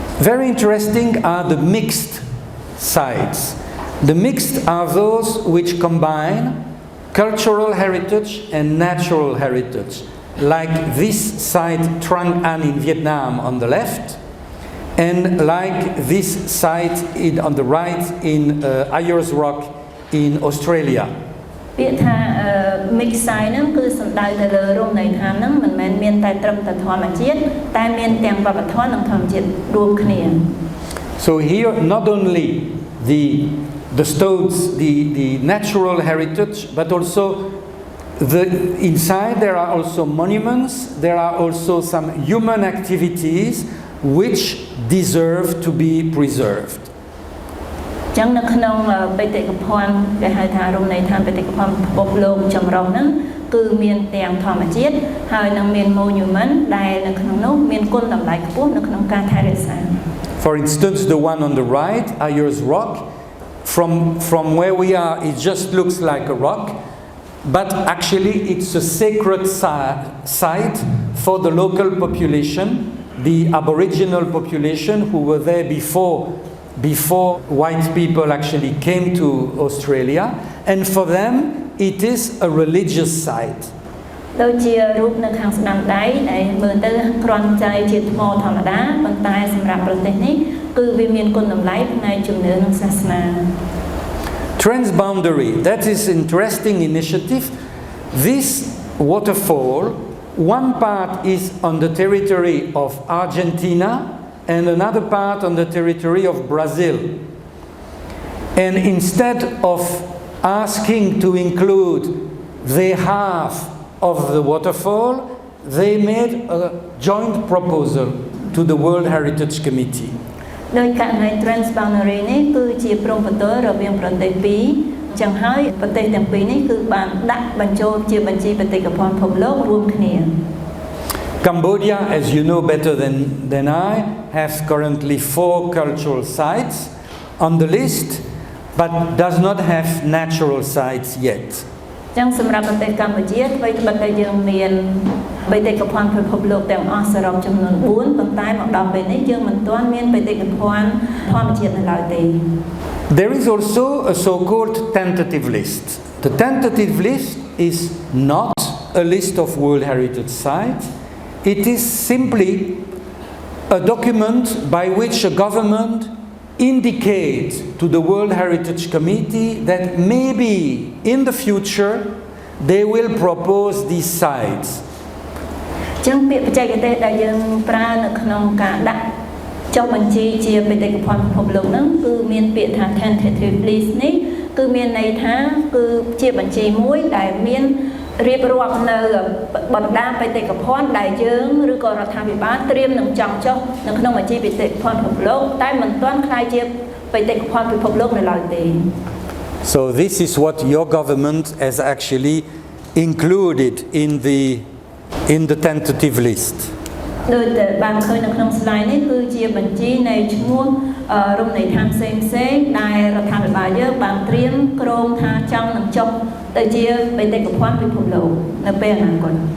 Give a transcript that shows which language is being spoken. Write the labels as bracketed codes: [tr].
[en] Very interesting are the mixed sites. The mixed are those which combine cultural heritage and natural heritage, like this site Trang An in Vietnam on the left, and like this site on the right in Ayers Rock in Australia. [km] ពាក្យថា mix site ហ្នឹងគឺសំដៅទៅលើរមណីយដ្ឋានហ្នឹងមិនមែនមានតែត្រឹមតែធម្មជាតិតែមានទាំងវប្បធម៌និងធម្មជាតិរួមគ្នា [en] So here not only the stones, the natural heritage, but also inside there are also monuments, there are also some human activities which deserve to be preserved. [km] ចឹងនៅក្នុងបេតិកភណ្ឌគេហៅថារមណីយដ្ឋានបេតិកភណ្ឌពិភពលោកចម្រុះហ្នឹងគឺមានទាំងធម្មជាតិហើយនឹងមាន monument ដែលនៅក្នុងនោះមានគុណតម្លៃខ្ពស់នៅក្នុងការថែរក្សា [en] For instance, the one on the right, Ayers Rock, from where we are, it just looks like a rock, but actually it's a sacred site for the local population, the Aboriginal population who were there before white people actually came to Australia, and for them it is a religious site. [km] ដូចជារូបនៅខាងស្ដាំដៃដែលមើលទៅគ្រាន់តែជាថ្មធម្មតាប៉ុន្តែសម្រាប់ប្រទេសនេះគឺវាមានគុណតម្លៃផ្នែកជំនឿនិងសាសនា [en] Transboundary, that is interesting initiative. This waterfall, one part is on the territory of Argentina and another part on the territory of Brazil. And instead of asking to include their half of the waterfall, they made a joint proposal to the World Heritage Committee. [km] ដោយករណី Transboundary នេះគឺជាព្រមព្រៀងរវាងប្រទេសពីរចឹងហើយប្រទេសទាំងពីរនេះគឺបានដាក់បញ្ចូលជាបញ្ជីបេតិកភណ្ឌពិភពលោករួមគ្នា [en] Cambodia, as you know better than I, has currently 4 cultural sites on the list, but does not have natural sites yet. [km] ចឹងសម្រាប់ប្រទេសកម្ពុជាអ្វីត្បិតតែយើងមានបេតិកភណ្ឌពិភពលោកទាំងអស់សរុបចំនួន4ប៉ុន្តែមកដល់ពេលនេះយើងមិនទាន់មានបេតិកភណ្ឌធម្មជាតិនៅឡើយទេ [en] There is also a so-called tentative list. The tentative list is not a list of World Heritage Sites. It is simply a document by which a government indicates to the World Heritage Committee that maybe in the future they will propose these sites. [km] ចឹងពាក្យបច្ចេកទេសដែលយើងប្រើនៅក្នុងការដាក់ចុះបញ្ជីជាបេតិកភណ្ឌពិភពលោកហ្នឹងគឺមានពាក្យថា tentative list នេះគឺមានន័យថាគឺជាបញ្ជីមួយដែលមានរៀបរាប់នៅបណ្ដាបេតិកភណ្ឌដែលយើងឬក៏រដ្ឋាភិបាលត្រៀមនឹងចង់ចុះនៅក្នុងបញ្ជីបេតិកភណ្ឌពិភពលោកតែមិនទាន់ក្លាយជាបេតិកភណ្ឌពិភពលោកនៅឡើយទេ [en] So this is what your government has actually included in the tentative list. [km] ដោយតែបានឃើញនៅក្នុង slide នេះគឺជាបញ្ជីនៃឈ្មោះរមណីយដ្ឋានផ្សេងៗដែលរដ្ឋាភិបាលយើងបានត្រៀមគ្រោងថាចង់នឹងចុះទៅជាបេតិកភណ្ឌពិភពលោកនៅពេលអនាគត